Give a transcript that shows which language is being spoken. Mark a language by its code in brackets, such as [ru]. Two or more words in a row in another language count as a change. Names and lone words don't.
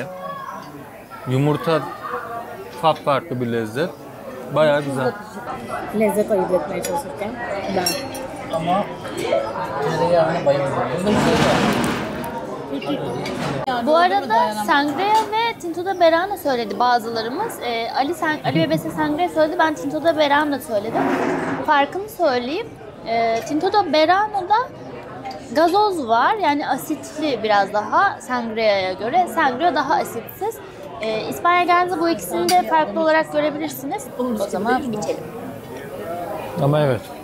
[tr] Yumurta farklı bir lezzet. Bayağı güzel. Lezzet ayırt etmeye çalışırken ben. Ama tereyağına bayılıyorum. Bu arada sangria ve [es] tinto de verano [tr] söyledi bazılarımız. Ali ve Bese sangria söyledi. Ben [es] tinto de verano [tr] söyledim. Farkını söyleyeyim. [es] Tinto de verano'da [tr] gazoz var. Yani asitli biraz daha sangria'ya göre. Sangria daha asitsiz. İspanya geldiğinizde bu ikisini de farklı olarak görebilirsiniz. O zaman içelim.